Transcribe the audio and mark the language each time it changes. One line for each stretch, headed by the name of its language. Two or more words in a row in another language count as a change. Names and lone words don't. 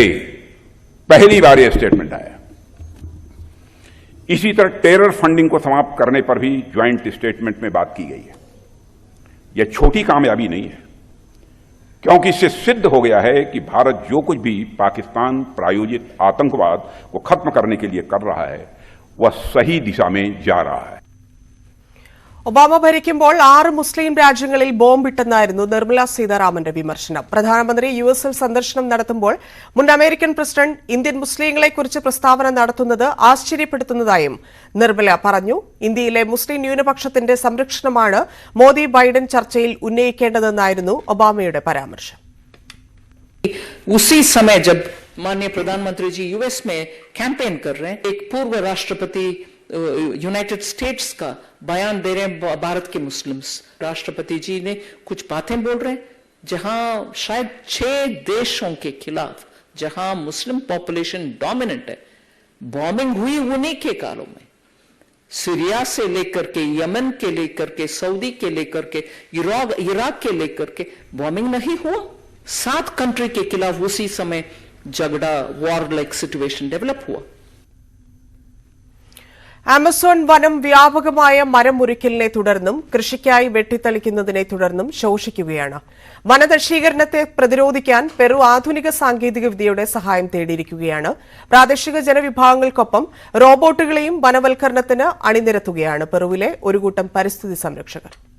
Hindi: पहली बार यह स्टेटमेंट आया। इसी तरह
English: terror funding
Hindi: को समाप्त करने पर भी
English: joint statement
Hindi: में बात की गई है। यह छोटी कामयाबी नहीं है, क्योंकि इससे सिद्ध हो गया है कि भारत जो कुछ भी पाकिस्तान प्रायोजित आतंकवाद को खत्म करने के लिए कर रहा है वह सही दिशा में जा रहा है।
Malayalam: ഒബാമ ഭരിക്കുമ്പോൾ 6 മുസ്ലിം രാജ്യങ്ങളിൽ ബോംബിട്ടെന്നായിരുന്നു നിർമ്മല സീതാരാമന്റെ വിമർശനം. പ്രധാനമന്ത്രി യുഎസിൽ സന്ദർശനം നടത്തുമ്പോൾ മുൻ അമേരിക്കൻ പ്രസിഡന്റ് ഇന്ത്യൻ മുസ്ലിങ്ങളെക്കുറിച്ച് പ്രസ്താവന നടത്തുന്നത് ആശ്ചര്യപ്പെടുത്തുന്നതായും നിർമ്മല പറഞ്ഞു. ഇന്ത്യയിലെ മുസ്ലിം ന്യൂനപക്ഷത്തിന്റെ സംരക്ഷണമാണ് മോദി ബൈഡൻ ചർച്ചയിൽ ഉന്നയിക്കേണ്ടതെന്നായിരുന്നു ഒബാമയുടെ പരാമർശം.
Hindi: उसी समय जब माननीय प्रधानमंत्री जी यूएस में कैंपेन कर रहे हैं, एक पूर्व राष्ट्रपति यूनाइटेड स्टेट्स का बयान दे रहे हैं भारत के मुस्लिम्स। राष्ट्रपति जी ने कुछ बातें बोल रहे हैं जहां शायद 6 देशों के खिलाफ जहां
English: Muslim population dominant
Hindi: है, बॉम्बिंग हुई उन्हीं के कालों में। सीरिया से लेकर के यमन के लेकर के सऊदी के लेकर के इराक के लेकर के बॉम्बिंग नहीं हुआ। 7 कंट्री के खिलाफ उसी समय झगड़ा,
English: war like situation develop
Hindi: हुआ।
Malayalam: ആമസോൺ വനം വ്യാപകമായ മരം മുറിക്കലിനെ തുടർന്നും കൃഷിക്കായി വെട്ടിത്തെളിക്കുന്നതിനെ തുടർന്നും ശോഷിക്കുകയാണ്. വനനശീകരണത്തെ പ്രതിരോധിക്കാൻ പെറു ആധുനിക സാങ്കേതികവിദ്യയുടെ സഹായം തേടിയിരിക്കുകയാണ്. പ്രാദേശിക ജനവിഭാഗങ്ങൾക്കൊപ്പം റോബോട്ടുകളെയും വനവൽക്കരണത്തിന് അണിനിരത്തുകയാണ് പെറുവിലെ ഒരു കൂട്ടം പരിസ്ഥിതി സംരക്ഷകർ.